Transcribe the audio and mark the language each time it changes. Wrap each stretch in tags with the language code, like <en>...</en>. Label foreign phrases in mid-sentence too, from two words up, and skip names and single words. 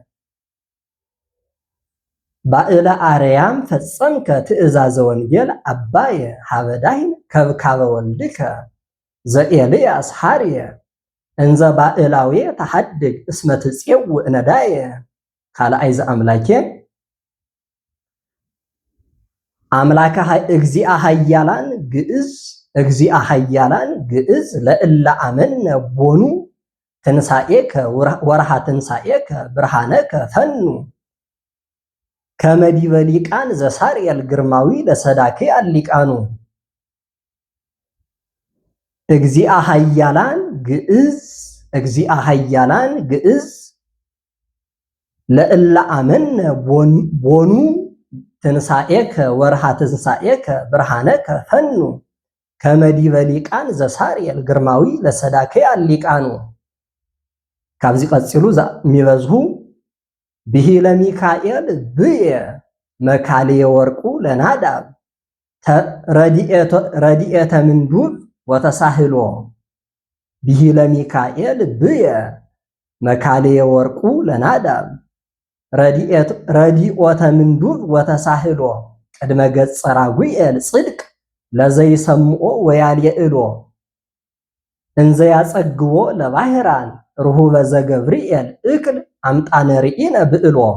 <gez>ባእለ አርያም ፈጸምከ ትእዛዘ ወንጌል አባየ ሃበዳይን ከብካበ ወልድከ ዘኤልያስ ሃርየ እንዘ ባእላዌ ተሐድግ እስመ ትጼውእ ነዳየ። ካልአይ ዘአምላኬ አምላከ እግዚአ ኃያላን ግዕዝ እግዚአ ኃያላን ግዕዝ ለእለ አመነ ቦኑ ትንሣኤከ ወርሃ ትንሣኤከ ብርሃነከ ፈኑ ከመዲበ ሊቃን ዘሳርየል ግርማዊ ለሰዳኬ አሊቃኑ። እግዚአ ኃያላን ግዕዝ እግዚአ ኃያላን ግዕዝ ለእለ አመነ ቦኑ ትንሣኤከ ወርሃ ትንሣኤከ ብርሃነከ ፈኑ ከመዲበ ሊቃን ዘሳርየል ግርማዊ ለሰዳኬ አሊቃኑ።</gez> <ti>ካብዚ ቀፂሉ</ti> <gez>የሚበዝሁ ብሂለ ሚካኤል ብየ መካልየ ወርቁ ለናዳብ ረድኤተ ምንዱብ ወተሳህሎ። ብሂለ ሚካኤል ብየ መካልየ ወርቁ ለናዳብ ረድኤተ ምንዱብ ወተሳህሎ ቅድመ ገጸ ራጉኤል ጽድቅ ለዘይሰምዖ ወያልየእሎ እንዘ ያጸግቦ ለባሕራን ርሁበ ዘገብርኤል እክል አምጣነ ርኢነ ብእሎ።</gez>